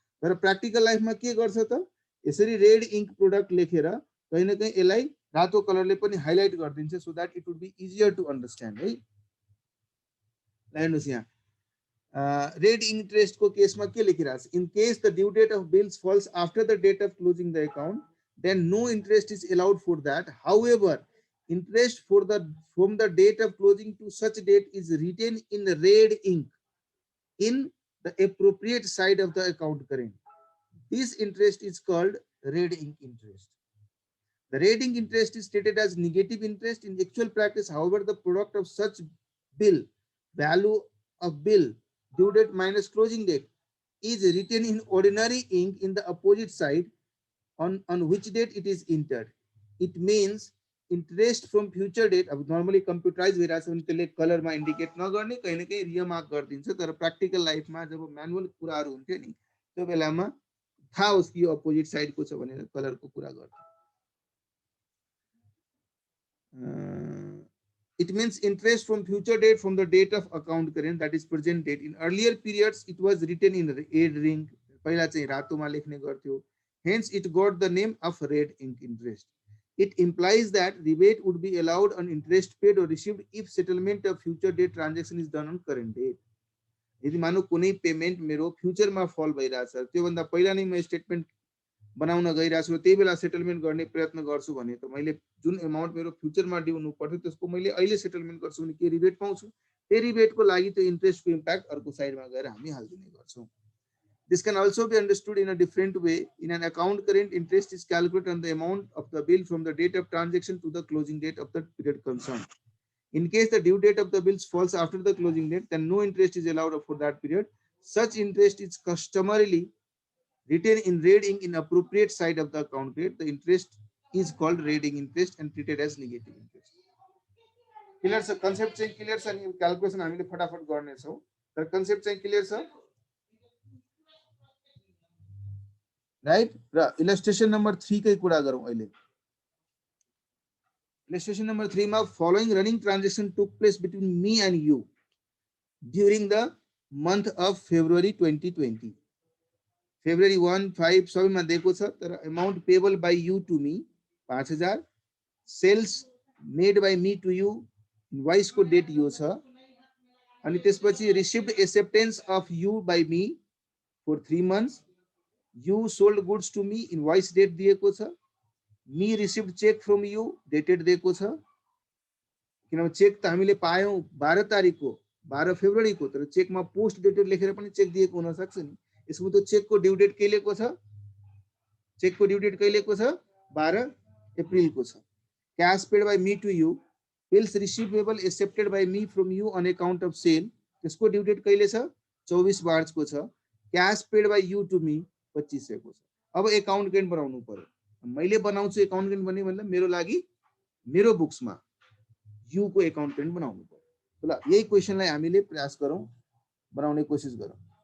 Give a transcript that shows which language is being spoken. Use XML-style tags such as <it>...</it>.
<ne>तर प्र्याक्टिकल लाइफमा के गर्छ त? यसरी रेड इंक प्रोडक्ट लेखेर कहीं न कहीं यसलाई रातो कलरले पनि हाइलाइट गरिदिन्छ,</ne> <en>so that it would be easier to understand</en> <ne>है। हेर्नुस् यहाँ रेड इंटरेस्ट को केस में के लेखिरहेको छ?</ne> <en>In case the due date of bills falls after the date of closing the account, then no interest is allowed for that. However, interest from the date of closing to such date is written in red ink in the appropriate side of the account current. This interest is called red ink interest. The red ink interest is stated as negative interest in actual practice. However, the product of such bill, value of bill, due date minus closing date, is written in ordinary ink in the opposite side on which date it is entered. It means interest from future date.</en> <ne>अब</ne> <en>normally computerized</en> <ne>भइरहेछ भने त्यसले कलरमा indicate नगर्ने, कहीं न कहीं remark गरिदिन्छ। तर प्र्याक्टिकल लाइफमा जब म्यानुअल कुराहरू हुन्थ्यो नि, त्यो बेलामा थाहा होस् कि यो अपोजिट साइडको छ भनेर कलरको कुरा गर्छ।</ne> <en>It means interest from future date from the date of account current, that is present date. In earlier periods it was written in red ink,</en> <ne>पहिला चाहिँ रातोमा लेख्ने गर्थ्यो,</ne> <en>hence it got the name of red ink interest. It implies that rebate would be allowed on interest paid or received if settlement of future date transaction is done on current date.</en> <ne>यदि मानौ कुनै payment मेरो फ्युचरमा फल भइरहेछ, त्योभन्दा पहिला नै म स्टेटमेन्ट बनाउन गइरहेको छु, त्यही बेला सेटलमेन्ट गर्ने प्रयत्न गर्छु भने त मैले जुन अमाउन्ट मेरो फ्युचरमा ड्यू हुनु पर्थ्यो त्यसको मैले अहिले सेटलमेन्ट गर्छु भने के रिबेट पाउँछु, त्यो रिबेटको लागि त्यो इन्ट्रेस्टको इम्प्याक्ट अर्को साइडमा गएर हामी हाल्दिने गर्छौं.</ne> <en>This can also be understood in a different way. In an account, current interest is calculated on the amount of the bill from the date of transaction to the closing date of the period concerned. In case the due date of the bills falls after the closing date, then no interest is allowed for that period. Such interest is customarily written in red ink in appropriate side of the account date. The interest is called red ink interest and treated as negative interest. Clear sir?</en> <ne>Concept चाहिँ clear छ नि, calculation हामीले फटाफट गर्ने छौं. तर concept चाहिँ clear छ, right? र illustration number 3 कै कुरा गरौं अहिले.</ne> <en>Illustration number 3 मा following running transaction took place between me and you during the month of February 2020.</en> <ne>February 1, 5 सबैमा दिएको छ, तर</ne> <en>amount payable by you to me 5000, sales made by me to you,</en> <ne>invoice को date यो छ, अनि त्यसपछि</ne> <en>received acceptance of you by me for 3 months, you sold goods to me,</en> <ne>invoice date दिएको छ,</ne> <en>me received check from you,</en> <ne>dated दिएको छ, किनभने चेक त हामीले पायौं 12 तारिखको 12 फेब्रुअरी को, तर चेकमा पोस्ट डेटेड लेखेर पनि चेक दिएको हुन सक्छ नि. यसमा त चेकको ड्यू डेट कहिलेको छ, चेकको ड्यू डेट कहिलेको छ, 12 अप्रिल को छ.</ne> <en>Cash paid by me to you, bills receivable accepted by me from you on account of sale,</en> <ne>त्यसको ड्यू डेट कहिले छ, 24 मार्च को छ.</ne> <en>Cash paid by you to me 25 को छ.</en> <ne>अब अकाउन्टेन्ट बनाउनु पर्यो. मैले बनाउँछु अकाउन्टेन्ट बन्ने भन्दा मेरो लागि मेरो बुक्समा यू को अकाउन्टेन्ट बनाउनु पर्यो. ल यही क्वेशनलाई हामीले प्रयास गरौं, बनाउने कोशिश गरौं.</ne>